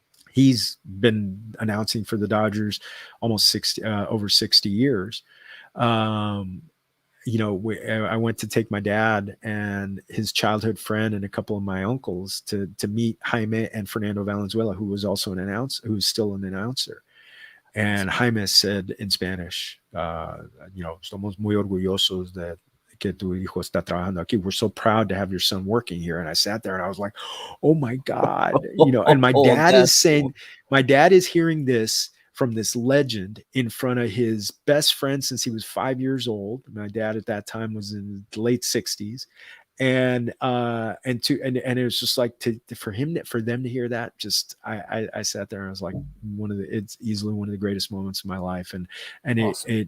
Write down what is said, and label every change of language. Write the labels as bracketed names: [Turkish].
[English] He's been announcing for the Dodgers almost over 60 years. I went to take my dad and his childhood friend and a couple of my uncles to meet Jaime and Fernando Valenzuela, who was also who's still an announcer. And Jaime said in Spanish, [Spanish] "Estamos muy orgullosos de que tu hijo está trabajando aquí. [English] We're so proud to have your son working here." And I sat there and I was like, "Oh my God," And my dad is saying, cool. My dad is hearing this from this legend in front of his best friend since he was 5 years old. My dad at that time was in the late 60s. And it was just like for them to hear that, just I sat there and I was like, it's easily one of the greatest moments of my life. And awesome.